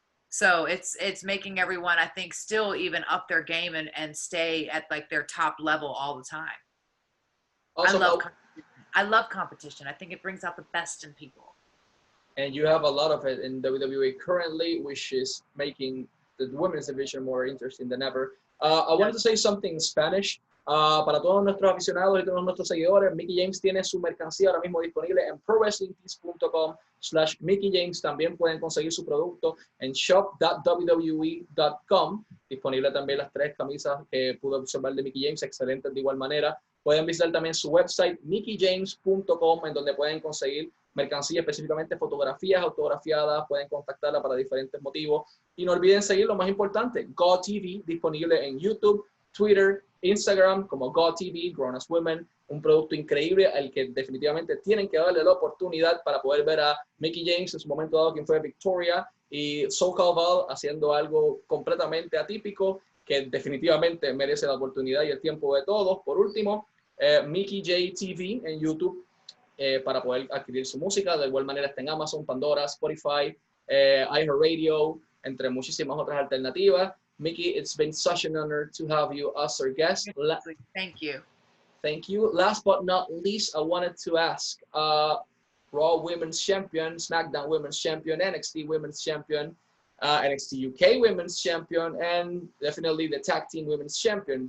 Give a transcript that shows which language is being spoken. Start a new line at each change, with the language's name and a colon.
English: So it's making everyone, I think, still even up their game and stay at like their top level all the time. Also, I love competition. I think it brings out the best in people. And you have a lot of it in WWE currently, which is making the women's division more interesting than ever. I wanted to say something in Spanish.
Spanish: Para todos nuestros aficionados y todos nuestros seguidores, Mickie James tiene su mercancía ahora mismo disponible en prowrestlingtees.com/Mickie James. También pueden conseguir su producto en shop.wwe.com. Disponible también las 3 camisas que pude observar de Mickie James, excelentes de igual manera. Pueden visitar también su website, mickiejames.com, en donde pueden conseguir mercancía, específicamente fotografías autografiadas. Pueden contactarla para diferentes motivos. Y no olviden seguir lo más importante, GoTV, disponible en YouTube, Twitter, Instagram, como GoTV, Grown as Women. Un producto increíble al que definitivamente tienen que darle la oportunidad para poder ver a Mickie James en su momento dado, quien fue Victoria, y SoCal Val haciendo algo completamente atípico que definitivamente merece la oportunidad y el tiempo de todos. Por último, Mickie J TV en YouTube, para poder adquirir su música. De igual manera está en Amazon, Pandora, Spotify, iHeartRadio, entre muchísimas otras alternativas.
English: Mickie, it's been such an honor to have you as our guest. Thank you. Thank you. Last but not least, I wanted to ask, Raw Women's Champion, SmackDown Women's Champion, NXT Women's Champion, NXT UK Women's Champion, and definitely the Tag Team Women's Champion.